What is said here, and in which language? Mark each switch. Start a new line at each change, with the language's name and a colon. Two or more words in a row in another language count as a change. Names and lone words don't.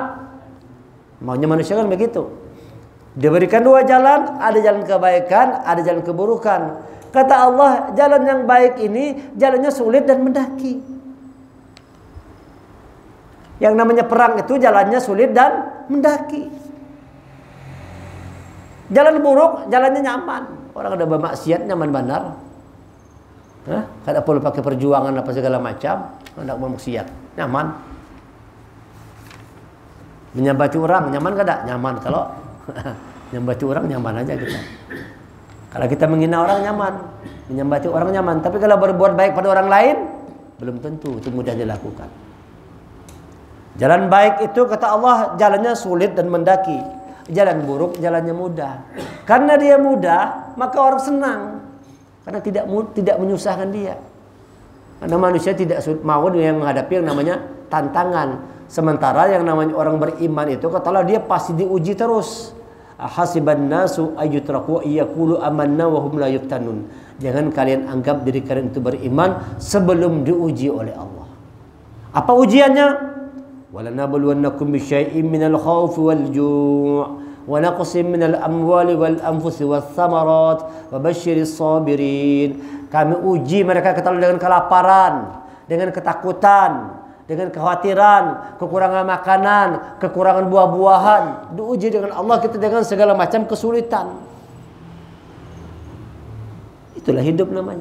Indonesian: Maunya manusia kan begitu. Diberikan dua jalan, ada jalan kebaikan, ada jalan keburukan. Kata Allah, jalan yang baik ini jalannya sulit dan mendaki. Yang namanya perang itu jalannya sulit dan mendaki. Jalan buruk, jalannya nyaman.
Banjar: Orang ada bermaksiat nyaman benar. Kada perlu pakai perjuangan apa segala macam, hendak bermaksiat, nyaman. Menyambati orang nyaman kada? Nyaman. Kalau menyambati orang nyaman aja kita. Kalau kita menghina orang nyaman, menyambati orang nyaman.
Indonesian: Tapi kalau berbuat baik pada orang lain, belum tentu itu mudah dilakukan. Jalan baik itu kata Allah jalannya sulit dan mendaki. Jalan buruk jalannya mudah. Karena dia mudah, maka orang senang. Karena tidak menyusahkan dia. Karena manusia tidak mau yang menghadapi yang namanya tantangan. Sementara yang namanya orang beriman itu kata Allah dia pasti diuji terus.
Arabic: حسب الناس أن يتركوا يقولوا آمنا وهم لا يفتنون.
Indonesian: Jangan kalian anggap diri kalian itu beriman sebelum diuji oleh Allah. Apa ujiannya?
Arabic: ولنبلونكم بشيء من الخوف والجوع ونقص من الأموال والأنفس والثمرات وبشر الصابرين.
Indonesian: Kami uji mereka dengan kelaparan, dengan ketakutan, dengan kekhawatiran, kekurangan makanan, kekurangan buah-buahan. Diuji dengan Allah kita dengan segala macam kesulitan. Itulah hidup namanya.